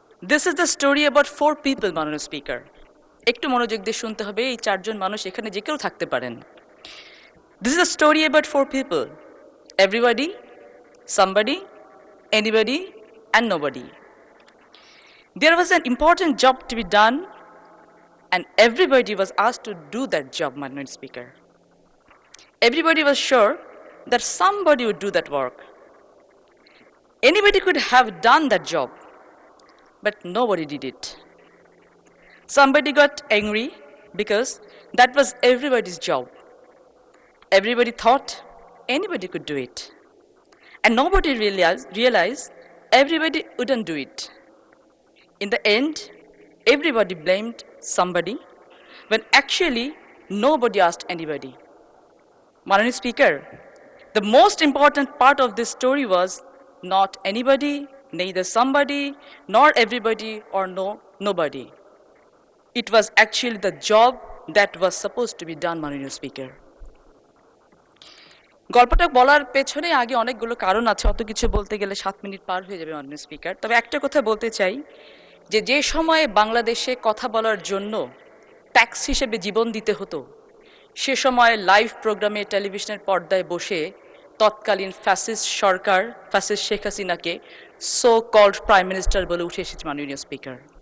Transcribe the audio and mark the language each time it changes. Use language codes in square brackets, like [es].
[en] this is the story about 4 people [bn] মাননীয় speaker. একটু মনোযোগ দিয়ে শুনতে হবে, এই 4 জন মানুষ এখানে যে কেউ থাকতে পারেন। [en] This is the story about 4 people, everybody, somebody, anybody, and nobody. There was an important job to be done, and everybody was asked to do that job, Honorable Speaker. Everybody was sure that somebody would do that work. Anybody could have done that job, but nobody did it. Somebody got angry because that was everybody's job. Everybody thought anybody could do it. And nobody realized everybody wouldn't do it. In the end, everybody blamed somebody when actually nobody asked anybody. Honorable Speaker, the most important part of this story was not anybody, neither somebody, nor everybody, or nobody. It was actually the job that was supposed to be done, Honorable Speaker. [bn] গল্পটা বলার পেছনে আগে অনেকগুলো কারণ আছে, অত কিছু বলতে গেলে 7 মিনিট পার হয়ে যাবে মাননীয় স্পিকার। তবে একটা কথা বলতে চাই যে সময়ে বাংলাদেশে কথা বলার জন্য ট্যাক্স হিসেবে জীবন দিতে হতো, সে সময় লাইভ প্রোগ্রামে টেলিভিশনের পর্দায় বসে তৎকালীন ফ্যাসিস্ট সরকার, ফ্যাসিস্ট শেখ হাসিনাকে [en] so called prime minister [bn] বলে উঠে এসেছে মাননীয় স্পিকার।